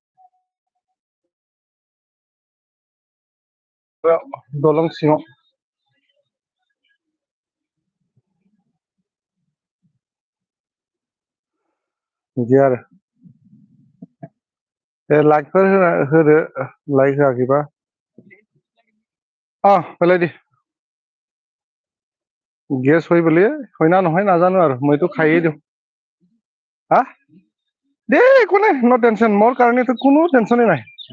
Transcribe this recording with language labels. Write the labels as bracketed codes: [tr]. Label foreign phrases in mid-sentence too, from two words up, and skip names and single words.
[brx] दलं सिङाव बिदि आरो लाइकफोर होदो लाइक होआखैबा [as] পেলাই দি গেছ হয় বুলি হয় না নহয় নাজানো আৰু মইতো খাইয়ে দিওঁ হা দে একো নাই [en] no tension [as] মোৰ কাৰণেতো কোনো টেনশ্যনে নাই